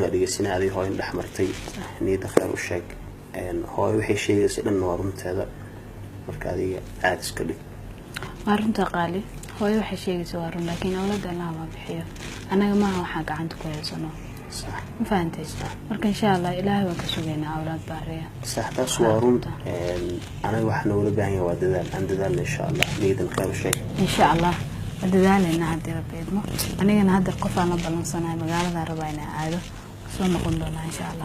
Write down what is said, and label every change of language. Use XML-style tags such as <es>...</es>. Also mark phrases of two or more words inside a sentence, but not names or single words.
<so>dhageysanay adii hooyo dhex martay niyada khayr u sheeg hooyo waxay sheegaysaa dhan waa runteeda marka adiga aad iska dhig waa runta qaali hooyo waxay sheegaysaa waa run laakiin awlaada Allah ma bixiyo anaga ma waxa gacanta ku haysano</so> <ar>صح ما فهمتيش</ar> <so>marka</so> <ar>إن شاء الله</ar> <so>ilaahay waa ka sugeynaa awlaad baariya صح taas waa run anaga waxaan wada baahan yahay waa dadaal aan dadaalna</so> <ar>إن شاء الله</ar> <so>niyadan khayr u sheeg</so> <ar>إن شاء الله</ar> <so>dadaalna hadii rabeedmo anigana hadda qof aan la balansanahay magaalada rabaa inaan aado soo noqon doona</so> <ar>إن شاء الله</ar>